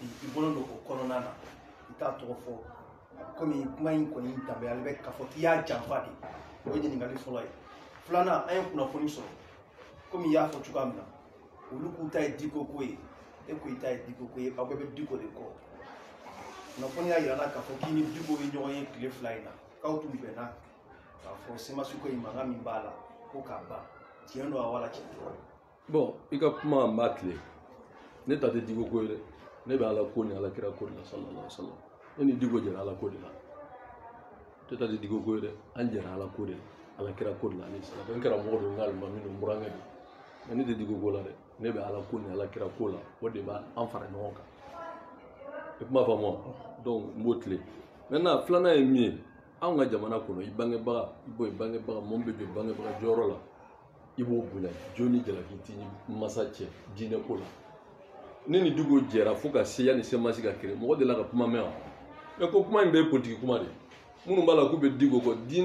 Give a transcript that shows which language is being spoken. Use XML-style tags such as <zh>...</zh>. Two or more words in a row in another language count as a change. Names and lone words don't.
<bm>i bolo don o kɔnɔna na i t'a tɔgɔ fɔ komi kuma in kɔni danbeyalen bɛ k'a fɔ k'i y'a janfa de o ye ɲininkali fɔlɔ ye filanan an ye kunnafoni sɔrɔ komi i y'a fɔ cogoya min na olu k'u ta ye Dicko ko ye e ko i ta ye Dicko ko ye aw bɛɛ bɛ Dicko de kɔ kunnafoni y'a yira n na k'a fɔ k'i ni Dicko ye ɲɔgɔn ye tile fila in na k'aw tun bɛnna k'a fɔ semasi ko in mankan min b'a la ko k'a ban tiɲɛ don a wala tiɲɛ tɛ. Bon, i ka kuma n b'a tile ne ta tɛ Dicko ko ye dɛ ne bɛ ala ko ni ala kira ko de la</bm> <ar>صلى الله عليه وسلم</ar> <bm>ne ni Dicko jɛra ala ko de la ne ta tɛ Dicko ko ye dɛ an jɛra ala ko de la ala kira ko de la</bm> <ar>عليه السلام</ar> <bm>n karamɔgɔ don n ka alimami don n burankɛ don mais ne tɛ Dicko ko la dɛ ne bɛ ala ko ni ala kira ko la o de b'an fara ɲɔgɔn kan i kuma faamu wa donc n b'o tile maintenant filanan ye min ye anw ka jamana kɔnɔ i bangebaga i bɔ i bangebaga mɔgɔ min bɛ jɔ bangebaga jɔyɔrɔ la i b'o bonya jɔn ni jalaki t'i ni masa cɛ diinɛ ko la ne ni Dicko jɛra fo ka se yanni semasi ka kere mɔgɔ delila ka kuma mɛn wa mais ko kuma in bɛɛ ye politique kuma de minnu b'a la k'u bɛ Dicko kɔ</bm>